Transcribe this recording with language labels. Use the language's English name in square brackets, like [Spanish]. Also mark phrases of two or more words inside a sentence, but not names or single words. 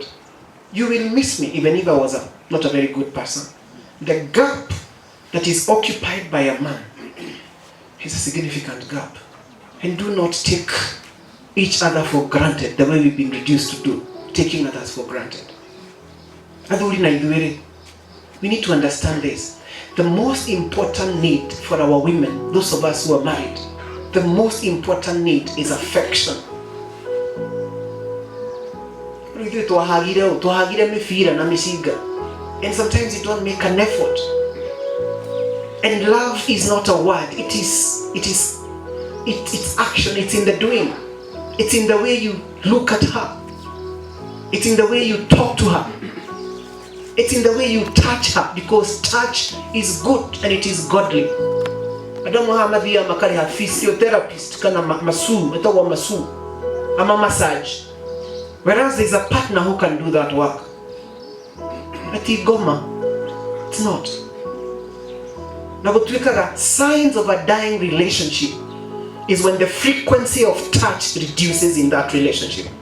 [English] You will miss me even if I was not a very good person. The gap that is occupied by a man is a significant gap. And do not take each other for granted the way we've been reduced to do, taking others for granted. Adhuri na idhuere. We need to understand this. The most important need for our women, those of us who are married, the most important need is affection. And sometimes you don't make an effort. And love is not a word. It's action. It's in the doing. It's in the way you look at her. It's in the way you talk to her. It's in the way you touch her, because touch is good and it is godly. I don't know how many of you have physiotherapist [Swahili] kana masu, itawa masu, ama [English] massage. Whereas there's a partner who can do that work. But goma, it's not. Now, signs of a dying relationship is when the frequency of touch reduces in that relationship.